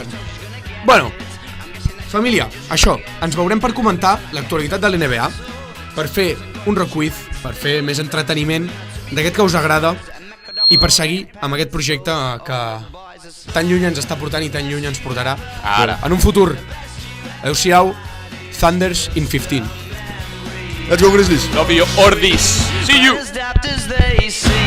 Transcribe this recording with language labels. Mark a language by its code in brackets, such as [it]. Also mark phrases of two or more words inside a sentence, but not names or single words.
[ca] Bueno, família, això, ens veurem per comentar l'actualitat de l'NBA, per fer un recuit, per fer més entreteniment d'aquest que us agrada i per seguir amb aquest projecte que tan lluny ens està portant i tan lluny ens portarà ara en un futur. Adéu-siau, [en] Thunders in 15. Let's go Grizzlies. Love you, Ordis. See you.